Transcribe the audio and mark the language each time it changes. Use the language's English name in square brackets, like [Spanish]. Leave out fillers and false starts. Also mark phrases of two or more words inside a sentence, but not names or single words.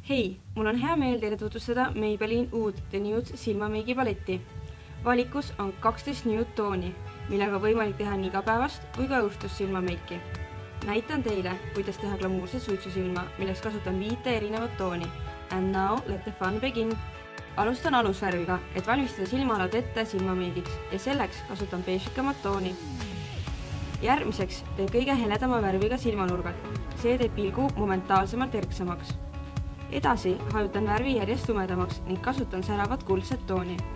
[Estonian] Hei, mul on hea meel teile tutvustada Maybelline uut The Nude silmameigi paletti. Valikus on 12 nude tooni, millega võimalik teha nii igapäevast kui ka õhtust silmameiki. Näitan teile, kuidas teha glamuurset suitsusilma, milleks kasutan 5 erinevat tooni. [English] And now let the fun begin! [Estonian] Alustan alusvärviga, et valmistada silmaalad ette silmameigiks ja selleks kasutan beežikamat tooni. Järgmiseks teen kõige heledama värviga silmanurgad. See teeb pilgu momentaalsemalt erksamaks. Edasi hajutan värvi järjest tumedamaks ning kasutan säravat kuldset tooni.